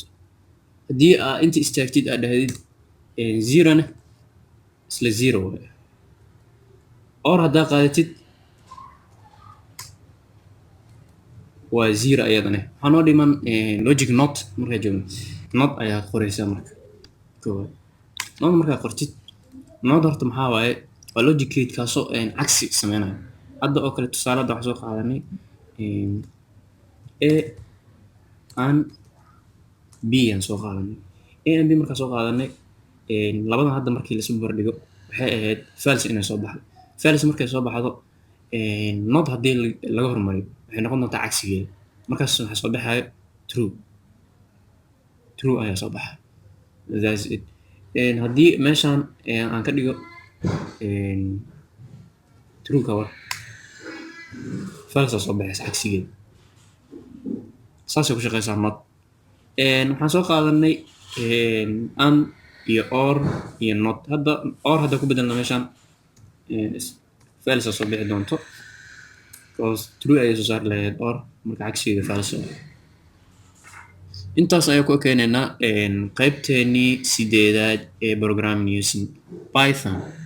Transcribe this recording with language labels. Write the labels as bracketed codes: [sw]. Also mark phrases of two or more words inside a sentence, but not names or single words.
[so] haddii aa inta istaagtid aad dhahdid 0 na isla 0 waaye or haddaa qaadatid waa 0 ayadana. waxaa noo dhiman logic not markaa joogno not ayaa qoraysaa marka koowaad not markaa qortid not horta maxaa waaye waa [en] logic gate [so] kaasoo cagsi sameynayo. hadda oo kale tusaale hadda waxaan soo qaadanay [en] a and b [so] aan soo qaadanay [en] a and b [so] markaa soo qaadanay labadan hadda markii la isku bardhigo waxay ahayd false inay soo baxdo. false markay soo baxdo not haddii laga hormariyo waxay noqon doontaa cagsigeeda markaas waxaa soo baxayo true ayaa soo baxay. [en] That's it. [so] haddii meeshaan aan ka dhigo true ka war false soo baxaysa cagsigeeda saasay ku shaqeysaa not. waxaan soo qaadanay an iyo or iyo not hadda or hadda ku bedelna meeshaan false soo bixi doonto because true ayay soo saari lahayd or marka cagsigeeda false. intaas ayaan ku ekeenaynaa qaybteennii sideedaad ee [en] programming using Python.